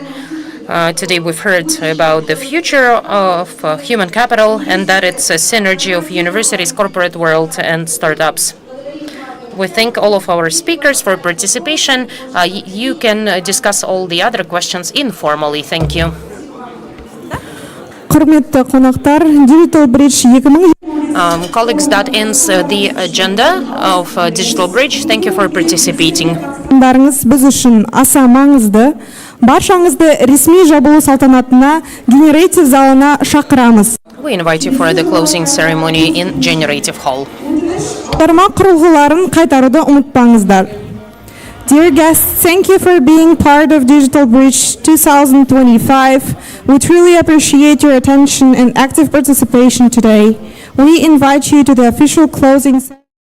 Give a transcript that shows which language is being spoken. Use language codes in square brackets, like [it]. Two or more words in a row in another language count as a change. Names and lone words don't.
[en] Today we've heard about the future of human capital and that it's a synergy of universities, corporate world, and startups. We thank all of our speakers for participation. You can discuss all the other questions informally. Thank you. [kk] Құрметті қонақтар, Digital Bridge 2000. [en] Colleagues, that ends the agenda of Digital Bridge. Thank you for participating. [kk] Біз үшін аса маңызды. Баршаңызды ресми жабылу салтанатына генератив залына шақырамыз. [en] We invite you for the closing ceremony in Generative Hall. [kk] Тармақ құрылғыларын қайтаруды ұмытпаңыздар. [en] Dear guests, thank you for being part of Digital Bridge 2025. We truly appreciate your attention and active participation today. We invite you to the official closing ceremony.